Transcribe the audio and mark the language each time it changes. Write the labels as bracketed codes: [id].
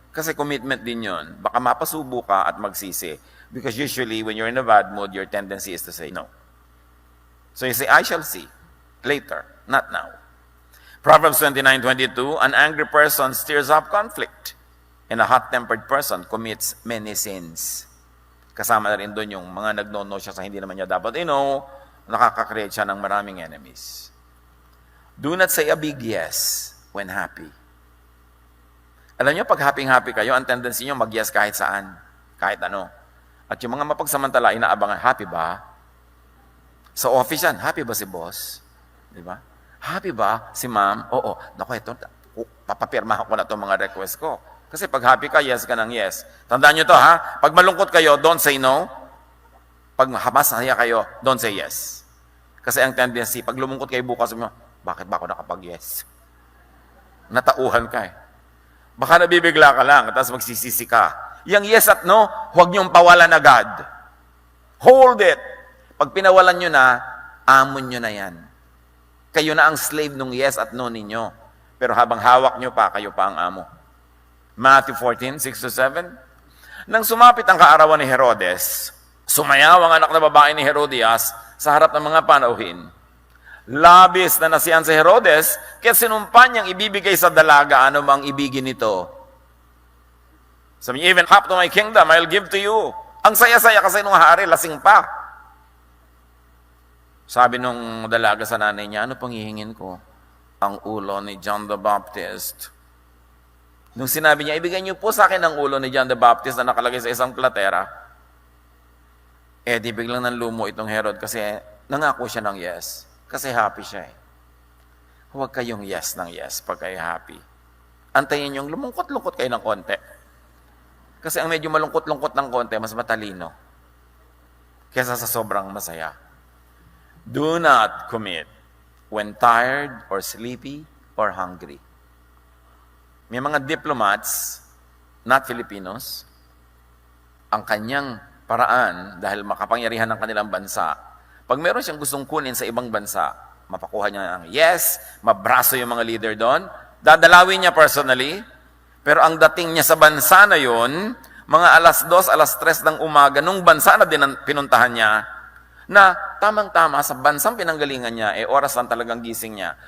[tl] Kasi commitment din yun. Baka mapasubo ka at magsisi. [en] Because usually, when you're in a bad mood, your tendency is to say no. So you say, I shall see. Later, not now. Proverbs 29:22, an angry person stirs up conflict. And a hot-tempered person commits many sins. [tl] Kasama na rin doon yung mga nagno-no siya sa hindi naman niya dapat nakaka-create siya ng maraming enemies. [en] Do not say a big yes when happy. [tl] Alam niyo, pag happy-happy kayo, ang tendency niyo mag-yes kahit saan, kahit ano. At yung mga mapagsamantala, inaabangan, happy ba? Sa office yan, happy ba si boss? Di ba? Happy ba si ma'am? Oo. Naku, ito, papapirmahan ko na itong mga request ko. Kasi pag happy ka, yes ka ng yes. Tandaan nyo to, ha? Pag malungkot kayo, [en] don't say no. [tl] Pag masaya kayo, [en] don't say yes. [tl] Kasi ang tendency, pag lumungkot kayo bukas, mo, bakit ba ako nakapag-yes? Natauhan ka eh. Baka nabibigla ka lang, tapos magsisisi ka. Yang yes at no, huwag niyong pawalan agad. [en] Hold it. [tl] Pag pinawalan nyo na, amon nyo na yan. Kayo na ang slave ng yes at no ninyo. Pero habang hawak nyo pa, kayo pa ang amo. Matthew 14:6-7. Nang sumapit ang kaarawan ni Herodes, sumayaw ang anak na babae ni Herodias sa harap ng mga panauhin. Labis na nasiyan si Herodes, kaya sinumpa niyang ibibigay sa dalaga anumang ibigin nito. Sabi niya, [en] even half to my kingdom, I'll give to you. [tl] Ang saya-saya kasi nung hari, lasing pa. Sabi nung dalaga sa nanay niya, ano pang hihingin ko? Ang ulo ni John the Baptist. Nung sinabi niya, ibigay niyo po sa akin ang ulo ni John the Baptist na nakalagay sa isang platera, di biglang nanlumo itong Herod kasi nangako siya ng yes. Kasi happy siya eh. Huwag kayong yes ng yes pag kayo happy. Antayin yung lumungkot-lungkot kayo ng konti. Kasi ang medyo malungkot-lungkot ng konti, mas matalino. Kesa sa sobrang masaya. [en] Do not commit when tired or sleepy or hungry. [tl] May mga diplomats, not Filipinos, ang kanyang paraan dahil makapangyarihan ng kanilang bansa. Pag meron siyang gustong kunin sa ibang bansa, mapakuha niya ng yes, mabraso yung mga leader doon, dadalawin niya personally, pero ang dating niya sa bansa na yun, mga alas 2, alas 3 ng umaga, nung bansa na din pinuntahan niya, na tamang-tama sa bansang pinanggalingan niya, oras lang talagang gising niya.